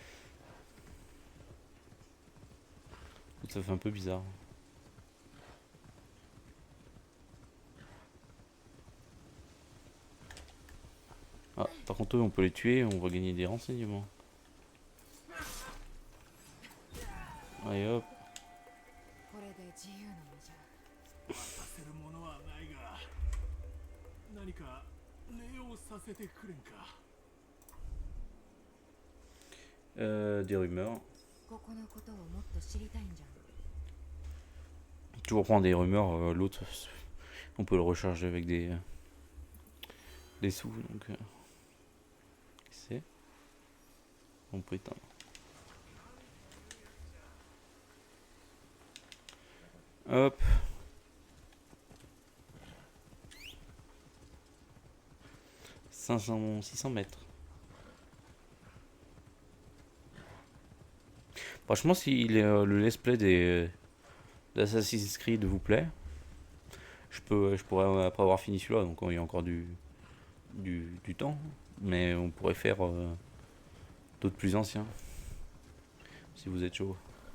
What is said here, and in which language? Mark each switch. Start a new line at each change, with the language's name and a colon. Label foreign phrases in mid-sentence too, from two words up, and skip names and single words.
French: Ça fait un peu bizarre. Ah, par contre, eux, on peut les tuer, on va gagner des renseignements. Allez hop.
Japanese: これで自由の身じゃ。渡せるものはないが、何か礼をさせてくれんか。
French: Des rumeurs.
Japanese: ここのことをもっと知りたいんじゃん。
French: Toujours prendre des rumeurs, l'autre, on peut le recharger avec des sous. Donc, c'est. On peut éteindre. Hop. « 600 mètres. Franchement, si le
English: let's play
French: d'Assassin's Creed vous plaît, je pourrais, après avoir fini celui-là, donc il y a encore du temps, mais on pourrait faire d'autres plus anciens, si vous êtes chaud.